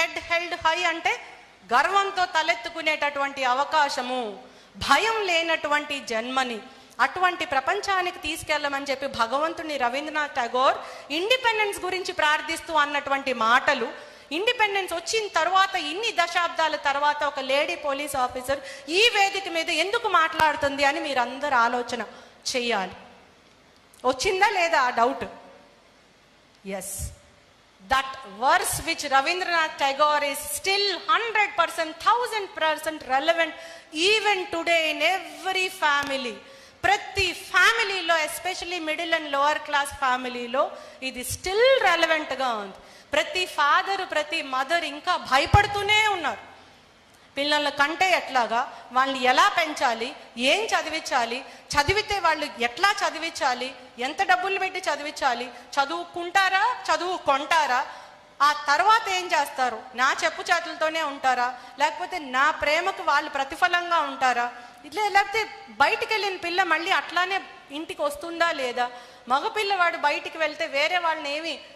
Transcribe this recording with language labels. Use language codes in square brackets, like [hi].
[te] Held high అంటే గర్వంతో తలెత్తుకునేటటువంటి అవకాశము, భయం లేనటువంటి జన్మని అటువంటి ప్రపంచానికి తీసుకెళ్ళమని చెప్పి భగవంతుని రవీంద్రనాథ్ ఠాగూర్ ఇండిపెండెన్స్ గురించి ప్రార్థిస్తూ అన్నటువంటి మాటలు, ఇండిపెండెన్స్ వచ్చిన తర్వాత ఇన్ని దశాబ్దాల తర్వాత ఒక లేడీ పోలీస్ ఆఫీసర్ ఈ వేదిక మీద ఎందుకు మాట్లాడుతుంది అని మీరందరూ ఆలోచన చెయ్యాలి. వచ్చిందా లేదా ఆ doubt? [en] Yes, that verse which Rabindranath Tagore is still 100%, 1000% relevant even today in every family. [te] ప్రతి ఫ్యామిలీలో, especially middle and lower class ఫ్యామిలీలో ఇది స్టిల్ రెలవెంట్గా ఉంది. ప్రతి ఫాదర్, ప్రతి మదర్ ఇంకా భయపడుతూనే ఉన్నారు. పిల్లల కంటే ఎట్లాగా, వాళ్ళని ఎలా పెంచాలి, ఏం చదివించాలి, చదివితే వాళ్ళు ఎట్లా చదివించాలి, ఎంత డబ్బులు పెట్టి చదివించాలి, చదువుకుంటారా, చదువుకుంటారా, ఆ తర్వాత ఏం చేస్తారు, నా చెప్పు చేతులతోనే ఉంటారా, లేకపోతే నా ప్రేమకు వాళ్ళు ప్రతిఫలంగా ఉంటారా, ఇట్లా లేకపోతే బయటికి వెళ్ళిన పిల్ల మళ్ళీ అట్లానే ఇంటికి వస్తుందా లేదా, మగపిల్లవాడు బయటికి వెళ్తే వేరే వాళ్ళని ఏమి